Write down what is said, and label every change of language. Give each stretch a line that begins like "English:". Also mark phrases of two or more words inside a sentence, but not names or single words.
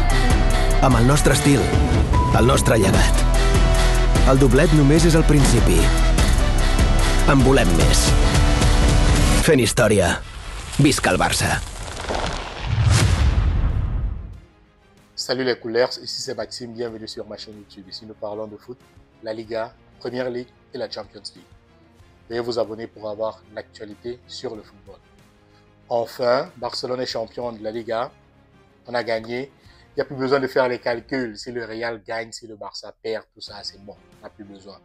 Catalan: Amb el nostre estil, el nostre llegat. El doblet només és el principi. En volem més. Fent història. Visca el Barça.
French: Salut les couleurs, ici c'est Maxime, bienvenue sur ma chaîne YouTube. Ici nous parlons de foot, la Liga, Premier League et la Champions League. Veuillez vous abonner pour avoir l'actualité sur le football. Enfin, Barcelone est champion de la Liga, on a gagné. Il n'y a plus besoin de faire les calculs, si le Real gagne, si le Barça perd, tout ça c'est bon, on n'a plus besoin.